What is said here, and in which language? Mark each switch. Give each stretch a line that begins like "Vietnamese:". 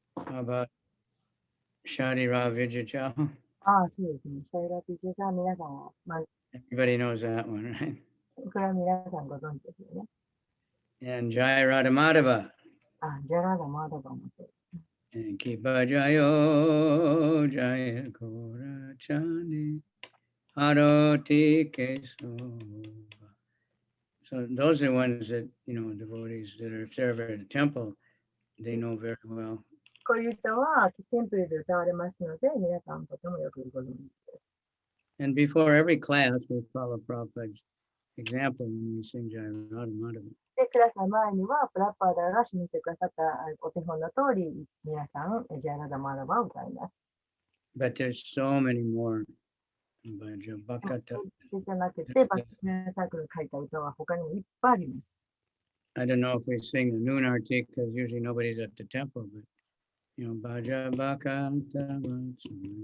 English: How about Shadi Ra Vijayachal?
Japanese: ああ、そうですね。シャイラピチェさん、皆さんは、まあ、
English: Everybody knows that one, right?
Japanese: これは皆さんご存知ですよね。
English: And Jai Radha Madhava.
Japanese: あ、ジャラダマダバもそう。
English: And Kipa Jayo Jaya Kora Chandi Aroti Kesova. So those are ones that, devotees that are, if they're ever at a temple, they know very well.
Japanese: こういう歌はテンプルで歌われますので、皆さんとてもよくご存知です。
English: And before every class, we follow Prabhupada's example when we sing Jai Radha Madhava.
Japanese: で、クラスの前には、プラッパーダーが示してくださったお手本の通り、皆さん、ジャラダマダバを歌います。
English: But there's so many more. Bhakata.
Japanese: じゃなくて、バックナーサークル書いた歌は他にもいっぱいあります。
English: I don't know if we sing the noon arti because usually nobody's at the temple, but Bhaja Bhakata.